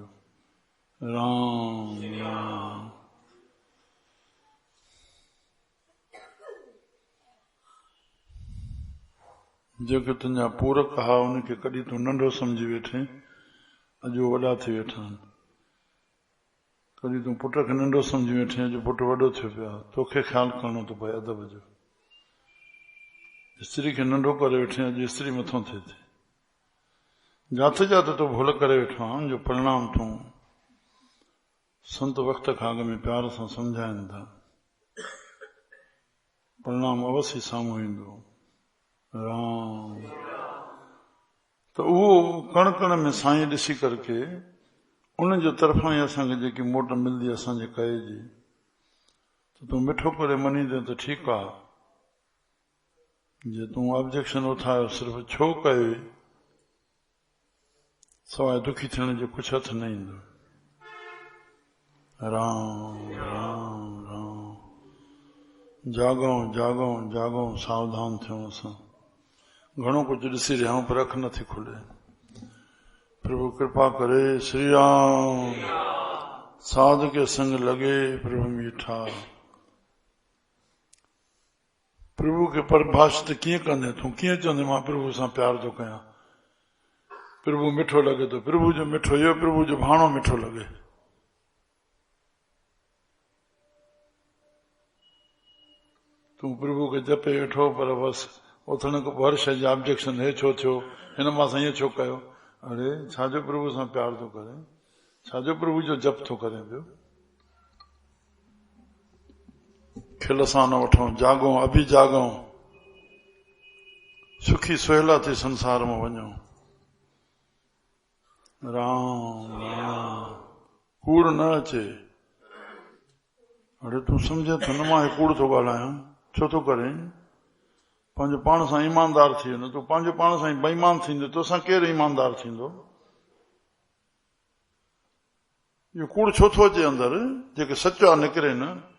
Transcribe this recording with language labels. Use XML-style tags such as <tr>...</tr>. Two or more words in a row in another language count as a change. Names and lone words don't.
<sd>राम राम जेके तुंहिंजा पूरक हा उनखे कॾहिं तूं नंढो सम्झी वेठे, अॼु वॾा थी वेठा आहिनि। कॾहिं तूं पुट खे नंढो सम्झी वेठे, अॼु पुट वॾो थियो पियो आहे। तोखे ख़्यालु करणो थो पए अदब जो। स्त्री खे नंढो करे वेठे, अॼु स्त्री मथां थिए थी। जाते जाते तो भूल करे वेठो आहियां, जो परिणाम तूं संत वक़्त खां अॻु में प्यार सां सम्झाइनि था, परिणाम अवश्य साम्हूं ईंदो। राम त उहो कण कण में साईं ॾिसी करके उन जे तरफ़ां ई असांखे जेकी मोट मिलंदी असांजे कए जी, त तूं मिठो करे मञींदे त ठीकु आहे। जे तूं ऑब्जेक्शन उठायो सिर्फ़ु छो कयो, सवाइ दुखी थियण जो कुझु हथ न ईंदो। राम राम राम जागऊं जागऊं जागऊं, सावधान थियूं। असां घणो कुझु ॾिसी रहिया आहियूं पर अख नथी खुले। प्रभु कृपा करे।</sd> <hi>श्री राम साध के संग लगे प्रभु मीठा।</hi> <sd>प्रभु के परिभाषित कीअं कंदे तूं, कीअं चवंदे मां प्रभु सां प्यार थो कयां। प्रभु मिठो लॻे थो, प्रभु जो मिठो इहो, प्रभु जो भाणो मिठो लॻे। तूं प्रभु खे जपे वेठो पर बसि उथण खां पोइ हर शइ जा ऑब्जेक्शन, हे छो थियो, हिन मां सां ईअं छो कयो। अरे छाजो प्रभु सां प्यार थो करे, छाजो प्रभु जो जप थो करे पियो। खिल सां न वठूं, जागूं अभी जागूं, सुखी सुहेला थी संसार में वञूं। राम राम कूड़ न अचे। अरे तूं सम्झे थो न मां कूड़ थो ॻाल्हायां, छो थो करे। पंहिंजो पाण सां ईमानदार थी वञो। तूं पंहिंजो पाण सां बेईमान थींदो, तोसां केरु ईमानदार थींदो। इहो कूड़ छो थो अचे अंदर, जेके सच आहे निकिरे न।</sd>